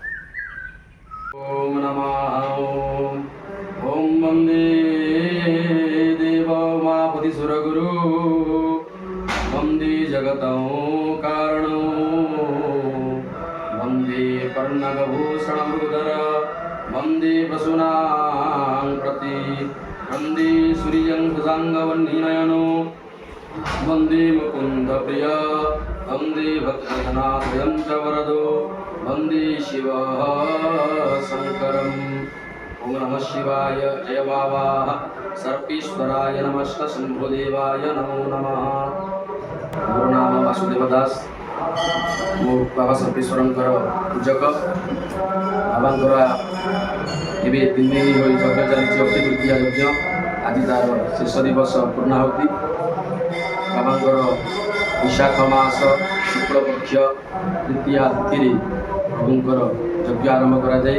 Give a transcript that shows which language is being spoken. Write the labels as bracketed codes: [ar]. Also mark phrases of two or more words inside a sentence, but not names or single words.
[sa] ଓମ୍ ନମଃ ଓମ୍ ବନ୍ଦେ ଦେବ ଉମାପତି ସୁରଗୁରୁ ବନ୍ଦେ ଜଗତଂ କାରଣ ବନ୍ଦେ କର୍ଣ୍ଣକଭୂଷଣ ମୃଗଧର ବନ୍ଦେ ପଶୂନାଂ ପ୍ରତି ବନ୍ଦେ ସୂର୍ଯ୍ୟଂ ଶଶାଙ୍କବହ୍ନିନୟନೋ वन्दे मुकुन्द प्रिय वन्दे भक्तजनाभयं च वरदो वन्दे शिवः शङ्करम्। ॐ नमः शिवाय जय बाबा सर्पेश्वराय नमस्ते शम्भुदेवाय नमो नमः। [or] ମୋର ନାମ ବାସୁଦେବ ଦାସ, ମୋ ବାବା ସର୍ପେଶ୍ୱରଙ୍କର ପୂଜକ। ବାବାଙ୍କର ଏବଂ 3 ଦିନ ହୋ ଯଜ୍ଞ ଚଲି ଅକ୍ଷୟ ତୃତୀୟା ଯଜ୍ଞ, ଆଜି ତାର ଶେଷ ଦିବସ ପୂର୍ଣ୍ଣାହୁତି। ବାବାଙ୍କର ବିଶାଖ ମାସ ଶୁକ୍ଳପକ୍ଷ ତୃତୀୟା ତିଥି ପ୍ରଭୁଙ୍କର ଯଜ୍ଞ ଆରମ୍ଭ କରା ଯାଏ।